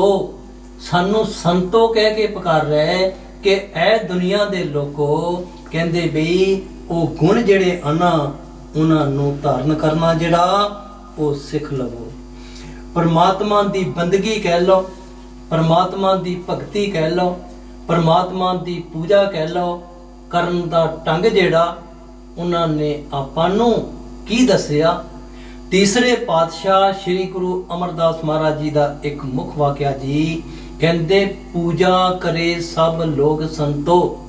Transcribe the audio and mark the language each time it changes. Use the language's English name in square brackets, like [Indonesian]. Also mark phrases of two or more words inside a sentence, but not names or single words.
[Punjabi] ਸਾਨੂੰ ਸੰਤੋ ਕਹਿ ਕੇ ਪੁਕਾਰ ਰਿਹਾ ਕਿ ਇਹ ਦੁਨੀਆ ਦੇ ਲੋਕੋ, ਕਹਿੰਦੇ ਬਈ ਉਹ ਗੁਣ ਜਿਹੜੇ ਆਨਾ ਉਹਨਾਂ ਨੂੰ ਧਾਰਨ ਕਰਨਾ ਜਿਹੜਾ ਉਹ ਸਿੱਖ ਲਵੋ। ਪਰਮਾਤਮਾ ਦੀ ਬੰਦਗੀ ਕਹਿ ਲਓ, ਪਰਮਾਤਮਾ ਦੀ ਭਗਤੀ ਕਹਿ ਲੋ, ਪਰਮਾਤਮਾ ਦੀ ਪੂਜਾ ਕਹਿ ਲੋ, ਕਰਨ ਦਾ ਢੰਗ ਜਿਹੜਾ ਉਨ੍ਹਾਂ ਨੇ ਆਪਾਂ ਨੂੰ ਕੀ ਦੱਸਿਆ। ਤੀਸਰੇ ਪਾਤਸ਼ਾਹ ਸ੍ਰੀ ਗੁਰੂ ਅਮਰਦਾਸ ਮਹਾਰਾਜ ਜੀ ਦਾ ਏਕ ਮੁਖ ਵਾਕਿਆ ਜੀ, ਕਹਿੰਦੇ ਪੂਜਾ ਕਰੇ ਸਭ ਲੋਗ ਸੰਤੋ।